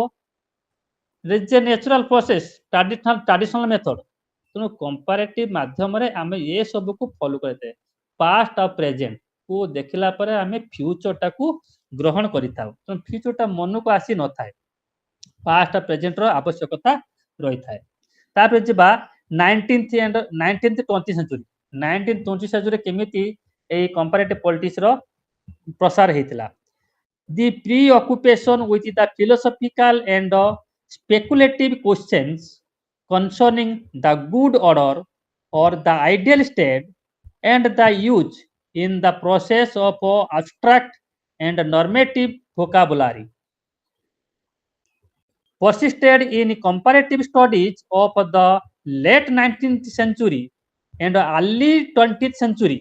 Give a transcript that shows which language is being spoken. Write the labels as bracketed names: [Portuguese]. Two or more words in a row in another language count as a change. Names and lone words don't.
[English] natural process, traditional method. [Odia] ତେଣୁ କମ୍ପାରେଟିଭ ମାଧ୍ୟମରେ ଆମେ ଏ ସବୁକୁ ଫଲୋ କରିଥାଏ। ପାଷ୍ଟ ଆଉ ପ୍ରେଜେଣ୍ଟ କୁ ଦେଖିଲା ପରେ ଆମେ ଫ୍ୟୁଚରଟାକୁ ଗ୍ରହଣ କରିଥାଉ। ତେଣୁ ଫ୍ୟୁଚରଟା ମନକୁ ଆସି ନଥାଏ, ପାଷ୍ଟ ଆଉ ପ୍ରେଜେଣ୍ଟର ଆବଶ୍ୟକତା ରହିଥାଏ। ତାପରେ ଯିବା [English] 19th and 20th century. 1920 century [Odia] କେମିତି এই [English] comparative politics [Odia] ପ୍ରସାର ହେଇଥିଲା। [English] the preoccupation with the philosophical and speculative questions concerning the good order or the ideal state and the use in the process of abstract and normative vocabulary persisted in comparative studies of the late 19th century and early 20th century.